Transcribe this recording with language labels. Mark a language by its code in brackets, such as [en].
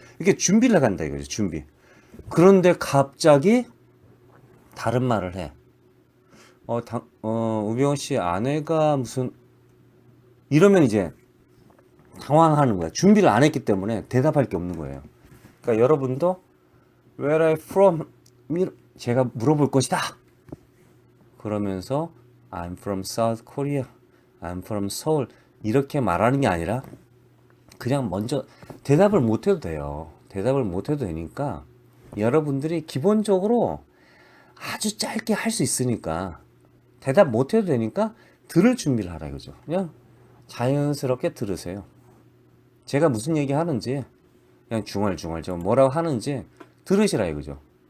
[ko] 이렇게 준비를 해간다 이거죠. 준비. 그런데 갑자기 다른 말을 해. 우병우 씨 아내가 무슨 이러면 이제 당황하는 거야. 준비를 안 했기 때문에 대답할 게 없는 거예요. 그러니까 여러분도 [en] Where are you from? [ko] 제가 물어볼 것이다. 그러면서 [en] I'm from South Korea. I'm from Seoul. [ko] 이렇게 말하는 게 아니라 그냥 먼저 대답을 못 해도 돼요. 대답을 못 해도 되니까 여러분들이 기본적으로 아주 짧게 할 수 있으니까 대답 못 해도 되니까 들을 준비를 하라 이거죠. 그냥 자연스럽게 들으세요. 제가 무슨 얘기 하는지 그냥 중얼중얼 뭐라고 하는지 들으시라 이거죠.